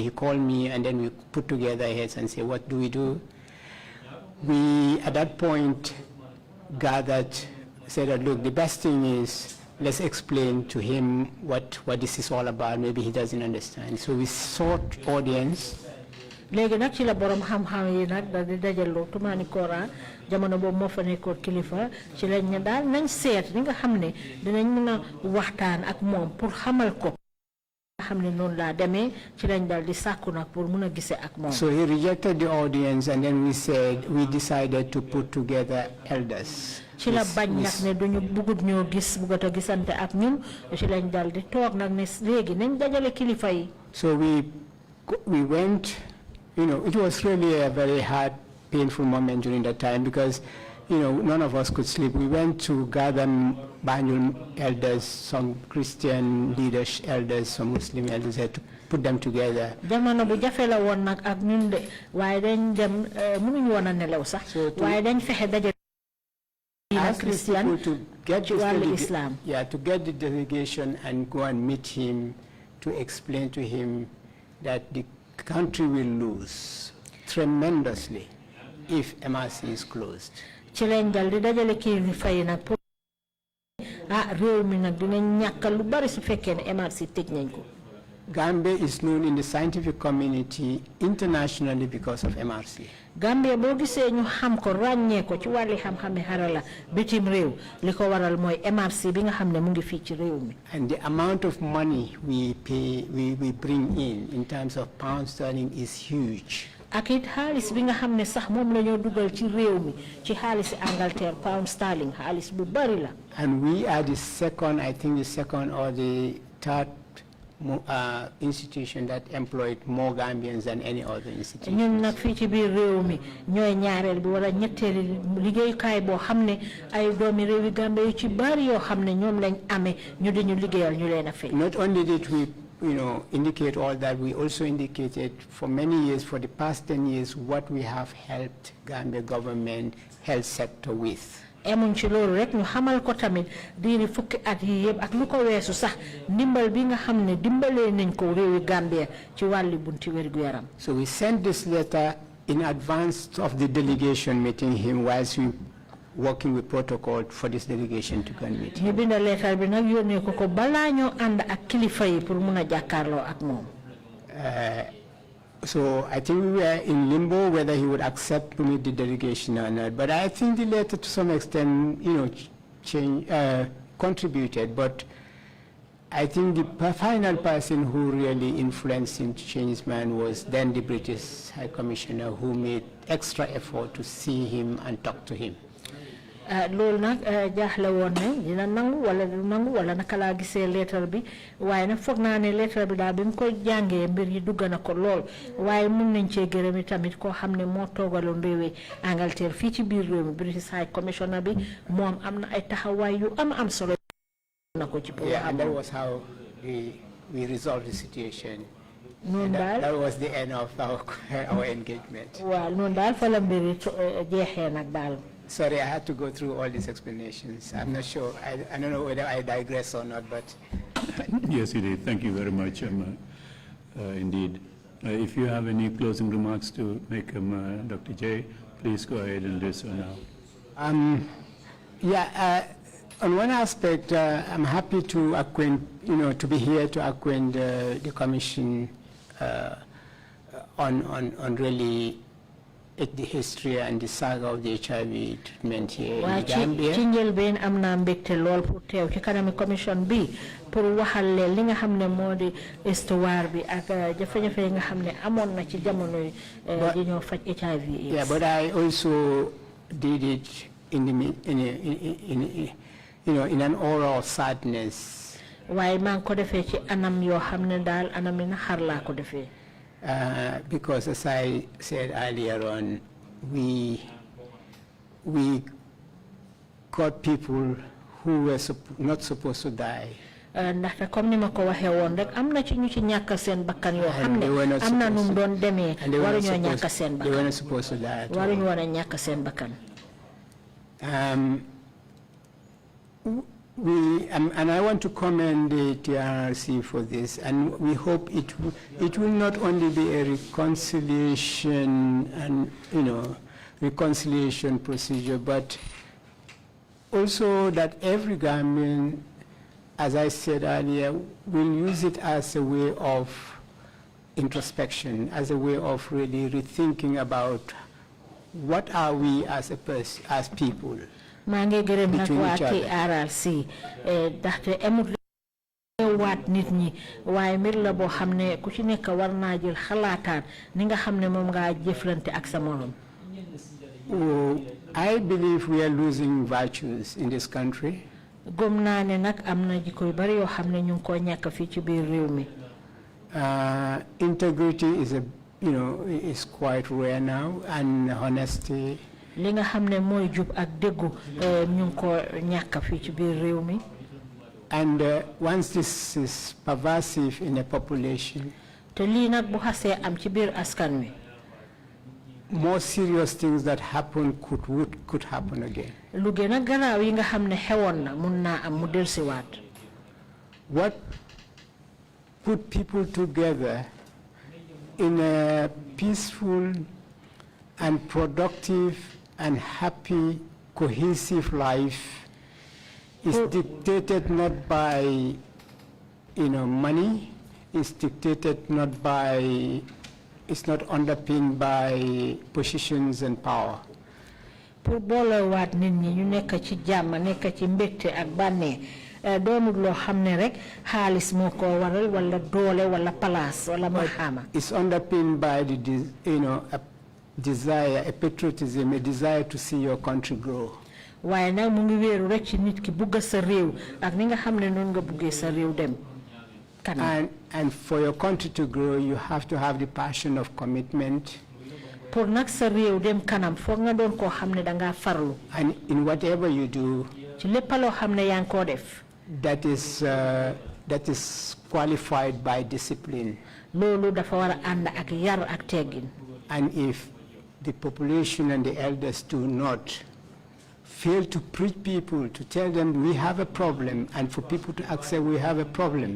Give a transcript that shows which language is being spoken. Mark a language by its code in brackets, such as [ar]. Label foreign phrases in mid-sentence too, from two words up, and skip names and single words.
[en] He called me, and then we put together heads and said, what do we do? We, at that point, gathered, said that, look, the best thing is let's explain to him what this is all about. Maybe he doesn't understand. So we sought audience. [wo] léegi nag ci la borom xam-xam yi nag da di dajaloo Tumani Kora jamono boobu moo fa nekkoon kilifa ci lañ ne daal nañ seet li nga xam ne dinañ mën a waxtaan ak moom pour xamal ko nga xam ne noonu laa demee ci lañ daal di sàkku nag pour mën a gisee ak moom. [en] So he rejected the audience, and then we decided to put together elders. [wo] ci la bañ nag ne duñu bugut ñoo gis bugut a gisante ak ñun ci lañ daal di toog nag ne léegi nañ dajale kilifa yi. [en] So we went. You know, it was really a very hard, painful moment during that time, because, you know, none of us could sleep. We went to gather Banjul elders, some Christian leaders, elders, some Muslim elders, to put them together. [wo] Jamono bu jafe la woon nag ak ñun de waaye dañ dem mënuñu woon a nelaw sax waaye dañ fexe daje Christian [en] to get [wo] ci wàllu Islam. [en] Yeah, to get the delegation and go and meet him to explain to him that the country will lose tremendously if MRC is closed. [wo] ci lañ dal di dajale kilifa yi nag pour réew mi nag dinañ ñàkkal lu bari su fekkee ne MRC tëj nañ ko. [en] Gambia is known in the scientific community internationally because of MRC. [wo] Gambia boo gisee ñu xam ko ràññee ko ci wàlli xam-xami xarala bitim réew li ko waral mooy MRC bi nga xam ne mu ngi fii ci réew mi. [en] And the amount of money we bring in terms of pound sterling is huge. [wo] ak it xaalis bi nga xam ne sax moom la ñoo dugal ci réew mi ci xaalisi Angleterre [en] pound sterling [wo] xaalis bu bari la. [en] And we are the second or the third institution that employed more Gambians than any other institution. [wo] ñun nag fii ci biir réew mi ñooy ñaareel bi wala ñetteeli liggéeyukaay boo xam ne ay doomi réewi Gambie yu ci bari yoo xam ne ñoom lañ amee ñu di ñu liggéeyal ñu leen a fay. [en] Not only did we indicate all that, we also indicated for many years, for the past 10 years, what we have helped Gambia government health sector with. [wo] emuñ ci loolu rek ñu xamal ko tamit diiri fukki at yi yëpp ak lu ko weesu sax ndimbal bi nga xam ne dimbalee nañ ko réewi Gambia ci wàlli bunti wérgu yaram. [en] So we sent this letter in advance of the delegation meeting him whilst we working with protocol for this delegation to go and meet. [wo] ñu bind leetar bi nag yónnee ko ko balaa ñoo ànd ak kilifa yi pour mun a jàkkaarloo ak moom. [en] So I think we were in limbo whether he would accept to meet the delegation or not. But I think the letter to some extent, contributed. But I think the final person who really influenced him to change his mind was then the British High Commissioner, who made extra effort to see him and talk to him. [wo] loolu nag jaaxle woon ne dina nangu wala du nangu wala naka laa gisee lettre bi waaye nag foog naa ne lettre bi daal bi mu ko jàngee mbir yi dugg na ko lool waaye mun nañ cee gërëm tamit koo xam ne moo toogaloon réewi Angleterre fii ci biir réew mi [en] British High Commissioner [wo] bi moom am na ay taxawaay yu am solo na ko ci [en] and that was how we resolved the situation. [wo] noonu daal [en] that was the end of our engagement. [wo] waaw noonu daal fa la mbir yi jeexee nag daal. [en] Sorry, I had to go through all these explanations. I'm not sure. I don't know whether I digress or not, but... Yes, you did. Thank you very much, indeed. If you have any closing remarks to make, Dr. J, please go ahead and do so now. On one aspect, I'm happy to acquaint, to be here to acquaint the Commission on really the history and the saga of the HIV treatment here in Gambia. [wo] ci njëlbeen am naa mbégte lool pour teew ci kanami commission bi pour waxal leen li nga xam ne moo di histoire bi ak jafe-jafe yi nga xam ne amoon na ci jamono yi di ñoo faj HIV. [en] Yeah, but I also did it in an aura of sadness. [wo] waaye maa ngi ko defee ci anam yoo xam ne daal anam yi naxar laa ko defee. [en] Because as I said earlier on, we got people who were not supposed to die. [wo] ndaxte comme ni ma ko waxee woon rek am na ci ñu ci ñàkk seen bakkan yoo xam ne am na nu mu doon demee waruñoo ñàkk seen bakkan. [en] They were not supposed to die. [wo] waruñu woon a ñàkk seen bakkan. [en] And I want to commend the TRRC for this, and we hope it will not only be a reconciliation and reconciliation procedure, but also that every Gambian, as I said earlier, will use it as a way of introspection, as a way of really rethinking about what are we as people. [wo] maa ngi gërëm nag waa TRRC ndaxte amul waat nit ñi waaye mbir la boo xam ne ku ci nekk war naa jël xalaataan ni nga xam ne moom ngaa jëflante ak sa morom. [en] I believe we are losing virtues in this country. [wo] gëm naa ne nag am na jikko yu bari yoo xam ne ñu ngi koo ñàkk fii ci biir réew mi. [en] Integrity is quite rare now, and honesty. [wo] li nga xam ne mooy jub ak déggu ñu ngi ko ñàkk fii ci biir réew mi. [en] And once this is pervasive in a population, [wo] te lii nag bu xasee am ci biir askan wi. [en] more serious things that happen could happen again. [wo] lu gën a garaaw yi nga xam ne xewoon na mun naa am mu dellusiwaat. [en] What put people together in a peaceful and productive and happy, cohesive life is dictated not by, money. It's dictated not by. It's not underpinned by positions and power. [wo] pour booloowaat nit ñi ñu nekk ci jàmm nekk ci mbégte ak bànnee doonul loo xam ne rek xaalis moo ko waral wala doole wala palaas wala maxaama. [en] It's underpinned by a desire, a patriotism, a desire to see your country grow. [wo] waaye nag mu ngi wéeru rek ci nit ki bugg sa réew ak ni nga xam ne noonu nga buggee sa réew dem kanam. [en] And for your country to grow, you have to have the passion of commitment. [wo] pour nag sa réew dem kanam foog nga doon koo xam ne dangaa farlu. [en] And in whatever you do, [wo] ci lépp loo xam ne yaa ngi koo def. [en] that is qualified by discipline. [wo] loolu dafa war a ànd ak yar ak teggin. [en] And if the population and the elders do not fail to preach people, to tell them we have a problem, and for people to accept we have a problem.